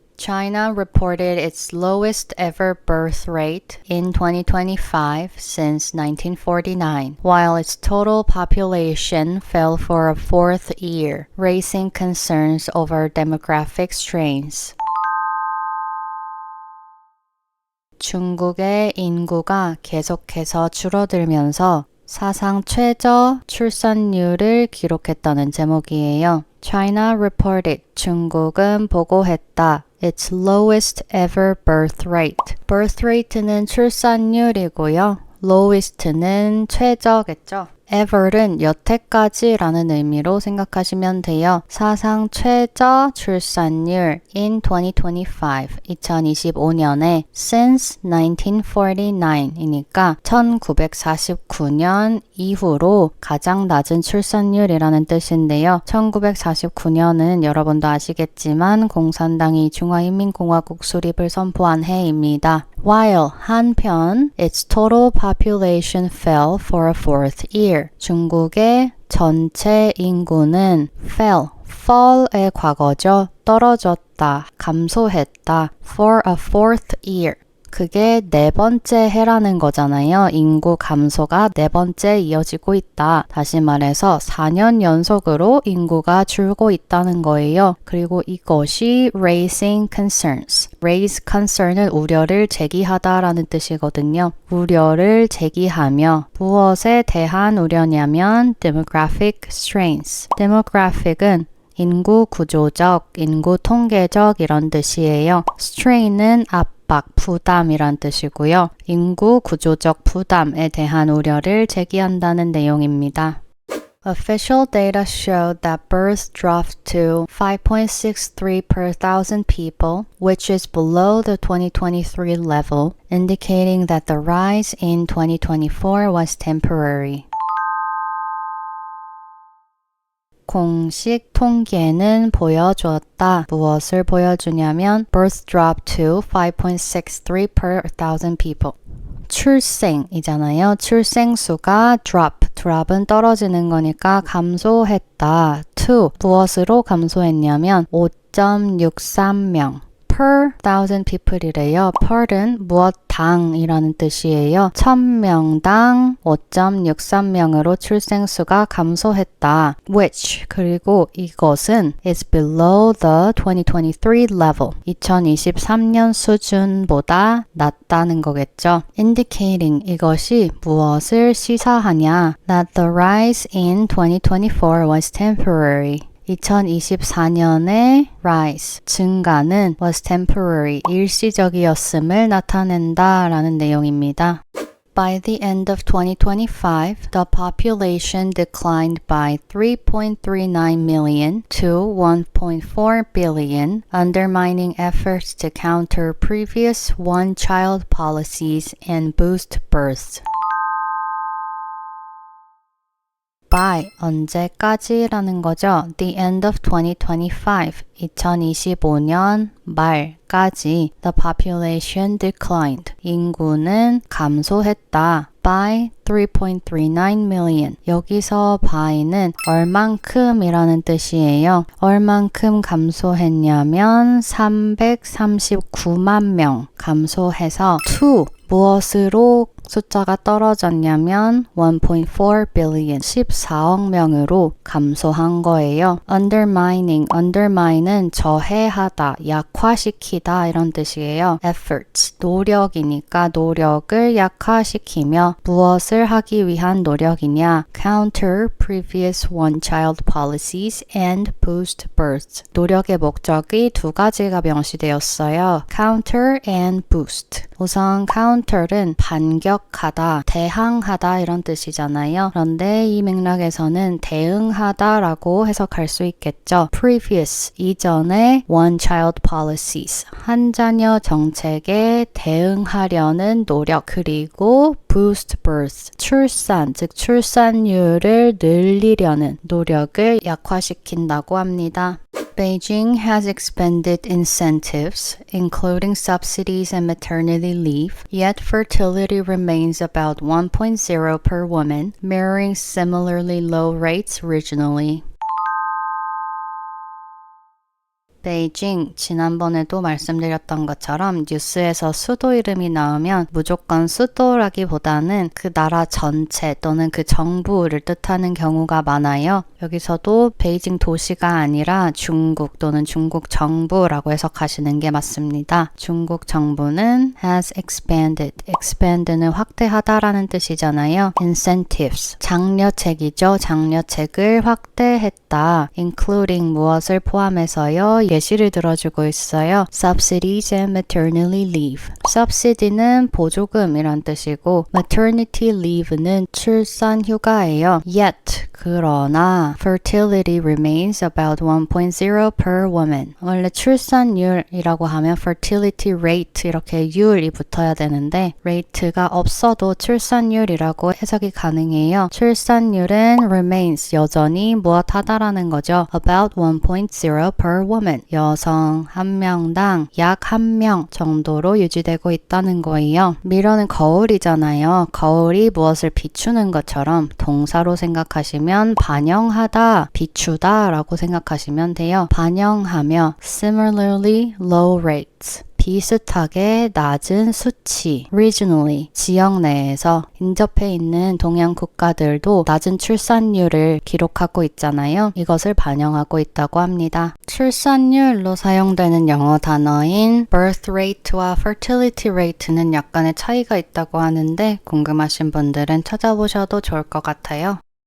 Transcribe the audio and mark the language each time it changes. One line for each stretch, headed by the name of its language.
English: China reported its lowest ever birth rate in 2025 since 1949, while its total population fell for a fourth year, raising concerns over demographic strains.
Korean: 중국의 인구가 계속해서 줄어들면서 사상 최저 출산율을 기록했다는 제목이에요.
English: China reported,
Korean: 중국은 보고했다.
English: Its lowest ever birth rate. birth rate는
Korean: 출산율이고요. lowest는 최저겠죠. ever는 여태까지라는 의미로 생각하시면 돼요. 사상 최저 출산율 in 2025년에
English: since 1949이니까
Korean: 1949년 이후로 가장 낮은 출산율이라는 뜻인데요. 1949년은 여러분도 아시겠지만 공산당이 중화인민공화국 수립을 선포한 해입니다.
English: While 한편 its total population fell for a fourth year.
Korean: 중국의 전체 인구는 fall의 과거죠. 떨어졌다, 감소했다.
English: for a fourth year.
Korean: 그게 네 번째 해라는 거잖아요. 인구 감소가 네 번째 이어지고 있다. 다시 말해서 4년 연속으로 인구가 줄고 있다는 거예요. 그리고 이것이
English: raising concerns. raise concern
Korean: 은 우려를 제기하다라는 뜻이거든요. 우려를 제기하며 무엇에 대한 우려냐면
English: demographic strains.
Korean: demographic은 인구 구조적, 인구 통계적 이런 뜻이에요. strain은 부담이란 뜻이고요. 인구 구조적 부담에 대한 우려를 제기한다는 내용입니다.
English: Official data showed that births dropped to 5.63 per thousand people, which is below the 2023 level, indicating that the rise in 2024 was temporary.
Korean: 공식 통계는 보여주었다. 무엇을 보여주냐면
English: birth dropped to 5.63 per thousand people.
Korean: 출생이잖아요. 출생수가 drop은 떨어지는 거니까 감소했다. to 무엇으로 감소했냐면 5.63명.
English: per thousand people이래요.
Korean: per은 무엇당이라는 뜻이에요. 1000명당 5.63명으로 출생수가 감소했다.
English: which
Korean: 그리고 이것은
English: is below the 2023 level.
Korean: 2023년 수준보다 낮다는 거겠죠. indicating 이것이 무엇을 시사하냐.
English: that the rise in 2024 was temporary.
Korean: 2024년의 rise, 증가는
English: was temporary,
Korean: 일시적이었음을 나타낸다 라는 내용입니다.
English: By the end of 2025, the population declined by 3.39 million to 1.4 billion, undermining efforts to counter previous one-child policies and boost births.
Korean: By 언제까지라는 거죠.
English: The end of 2025,
Korean: 2025년 말까지
English: the population declined.
Korean: 인구는 감소했다.
English: by 3.39 million.
Korean: 여기서 by는 얼만큼이라는 뜻이에요. 얼만큼 감소했냐면 339만 명 감소해서 to 무엇으로 숫자가 떨어졌냐면
English: 1.4 billion,
Korean: 14억 명으로 감소한 거예요. undermine은 저해하다, 약화시키다 이런 뜻이에요. efforts, 노력이니까 노력을 약화시키며 무엇을 하기 위한 노력이냐?
English: counter previous one-child policies and boost births.
Korean: 노력의 목적이 두 가지가 명시되었어요.
English: counter and boost.
Korean: 우선 counter는 반격하다, 대항하다 이런 뜻이잖아요. 그런데 이 맥락에서는 대응하다라고 해석할 수 있겠죠. previous, 이전의
English: one child policies,
Korean: 한 자녀 정책에 대응하려는 노력, 그리고
English: boost birth,
Korean: 출산, 즉 출산율을 늘리려는 노력을 약화시킨다고 합니다.
English: Beijing has expanded incentives, including subsidies and maternity leave, yet fertility remains about 1.0 per woman, mirroring similarly low rates regionally.
Korean: 베이징, 지난번에도 말씀드렸던 것처럼 뉴스에서 수도 이름이 나오면 무조건 수도라기보다는 그 나라 전체 또는 그 정부를 뜻하는 경우가 많아요. 여기서도 베이징 도시가 아니라 중국 또는 중국 정부라고 해석하시는 게 맞습니다. 중국 정부는 has expanded. expand는 확대하다라는 뜻이잖아요. incentives, 장려책이죠. 장려책을 확대했다. including 무엇을 포함해서요. 예시를 들어주고 있어요.
English: Subsidies and maternity leave.
Korean: Subsidy는 보조금이란 뜻이고 maternity leave는 출산 휴가예요.
English: Yet,
Korean: 그러나
English: fertility remains about 1.0 per woman.
Korean: 원래 출산율이라고 하면
English: fertility rate
Korean: 이렇게 율이 붙어야 되는데 rate가 없어도 출산율이라고 해석이 가능해요. 출산율은 remains, 여전히 무엇하다라는 거죠.
English: About 1.0 per woman.
Korean: 여성 한 명당 약 1명 정도로 유지되고 있다는 거예요. 미러는 거울이잖아요. 거울이 무엇을 비추는 것처럼 동사로 생각하시면 반영하다, 비추다 라고 생각하시면 돼요. 반영하며
English: similarly low rates.
Korean: 비슷하게 낮은 수치, regionally, 지역 내에서 인접해 있는 동양 국가들도 낮은 출산율을 기록하고 있잖아요. 이것을 반영하고 있다고 합니다. 출산율로 사용되는 영어 단어인
English: birth rate와 fertility rate는
Korean: 약간의 차이가 있다고 하는데 궁금하신 분들은 찾아보셔도 좋을 것 같아요.